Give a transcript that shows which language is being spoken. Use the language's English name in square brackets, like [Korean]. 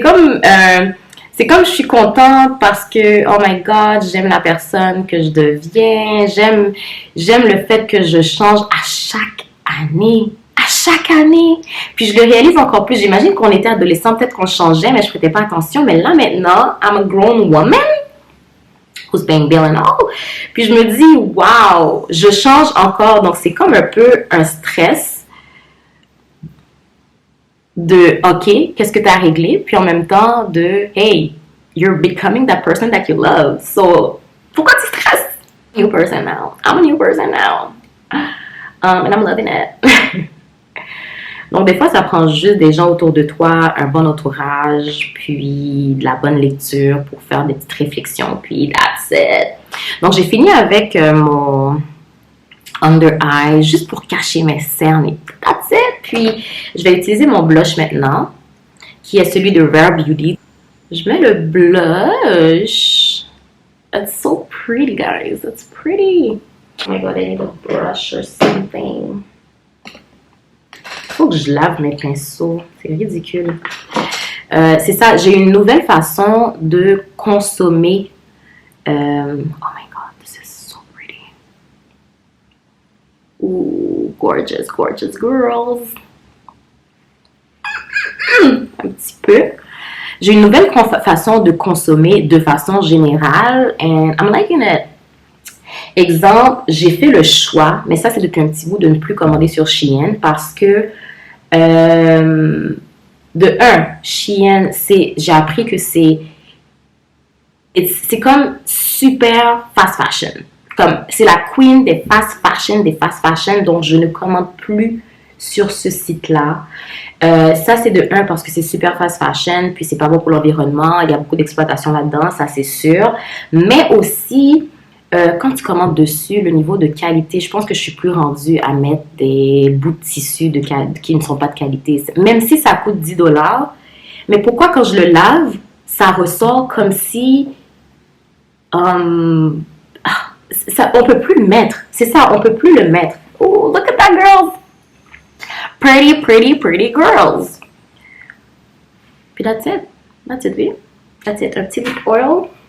[French] Donc, c'est comme je suis contente parce que, [English] oh my God, [French] j'aime la personne que je deviens. J'aime le fait que je change à chaque année. À chaque année. Puis je le réalise encore plus. J'imagine qu'on était adolescent, peut-être qu'on changeait, mais je prêtais pas attention. Mais là, maintenant, [English] I'm a grown woman who's paying bill and all. [French] Puis je me dis, wow, je change encore. Donc, c'est comme un peu un stress de OK, qu'est-ce que tu as réglé, puis en même temps de hey, [English] you're becoming that person that you love. So, [French] pourquoi tu stresses? [English] New person now. I'm a new person now. And I'm loving it. [French] Donc, des fois, ça prend juste des gens autour de toi, un bon entourage, puis de la bonne lecture pour faire des petites réflexions, puis [English] that's it. [French] Donc, j'ai fini avec mon under eye, juste pour cacher mes cernes et [English] that's it. [French] Puis, je vais utiliser mon blush maintenant, qui est celui de Rare Beauty. Je mets le blush. [English] It's so pretty, guys. It's pretty. Oh my God, I need a brush or something. [French] Faut que je lave mes pinceaux. C'est ridicule. C'est ça, j'ai une nouvelle façon de consommer. [English] Oh my God, this is so pretty. Ooh, gorgeous, gorgeous girls. [French] Un petit peu. J'ai une nouvelle façon de consommer de façon générale [English] and I'm liking it. [French] Exemple, j'ai fait le choix, mais ça c'est depuis un petit bout, de ne plus commander sur Shein parce que de un, Shein, j'ai appris que c'est comme super fast fashion. Comme c'est la queen des fast fashion, donc je ne commande plus sur ce site-là. Ça, c'est de un parce que c'est super fast fashion, puis c'est pas bon pour l'environnement, il y a beaucoup d'exploitation là-dedans, ça c'est sûr. Mais aussi, quand tu commandes dessus, le niveau de qualité, je pense que je suis plus rendue à mettre des bouts de tissu qui ne sont pas de qualité. Même si ça coûte 10$, mais pourquoi quand je le lave, ça ressort comme si... on peut plus le mettre. C'est ça, on peut plus le mettre. [English] Oh, look at that, girls! Pretty, pretty, pretty girls. Puis that's it. That's it, oui. That's it. [French] Un petit lip oil.